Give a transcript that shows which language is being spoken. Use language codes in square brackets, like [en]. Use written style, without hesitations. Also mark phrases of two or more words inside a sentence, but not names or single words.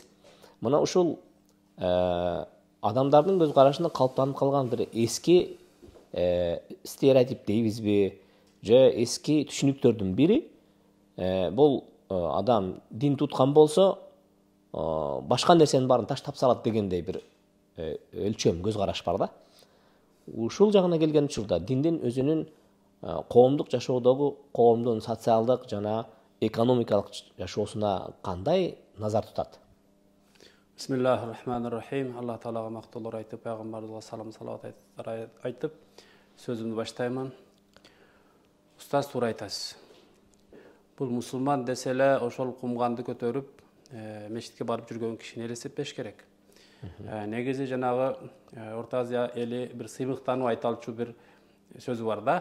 [ky] Мына ушул адамдардын көз карашында калыптанып калган бир эски стереотип дейбизби, же эски түшүнүктөрдүн бири, бул адам дин туткан болсо башка нерсенин баарын таштап салат дегендей бир өлчөм, көз караш бар да. Ушул жагына келген учурда диндин өзүнүн коомдук жашоодогу, коомдун социалдык жана экономикалык жашоосуна кандай назар тутат? [ar] بسم الله الرحمن الرحيم. [ky] Аллах Таалага мактоолор айтып, пайгамбарыбызга салам салават айтып, сөзүмдү баштаймын. Устаз туура айтасыз. Бул мусулман десе эле ошол кумганды көтөрүп, мечитке барып жүргөн кишини элестетпеш керек. Негизи жанагы Орто Азия эли бир сыймыктанып айта алчу бир сөзү бар да.